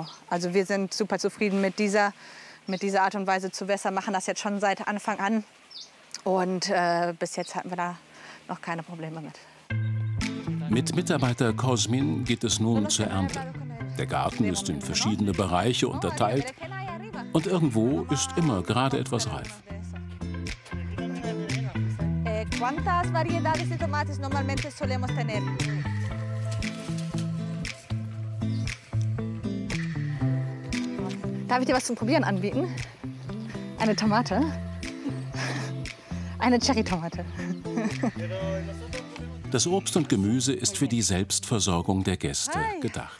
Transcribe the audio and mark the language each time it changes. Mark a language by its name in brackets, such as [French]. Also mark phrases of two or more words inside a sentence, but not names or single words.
[German] Also wir sind super zufrieden mit dieser Art und Weise zu wässern, machen das jetzt schon seit Anfang an und bis jetzt hatten wir da noch keine Probleme mit. Mit Mitarbeiter Cosmin geht es nun zur Ernte. Der Garten ist in verschiedene Bereiche unterteilt und irgendwo ist immer gerade etwas reif. [Spanish] ¿Cuántas variedades de tomates normalmente solemos tener? [German] Darf ich dir was zum Probieren anbieten? Eine Tomate. Eine Cherry-Tomate. Das Obst und Gemüse ist für die Selbstversorgung der Gäste gedacht.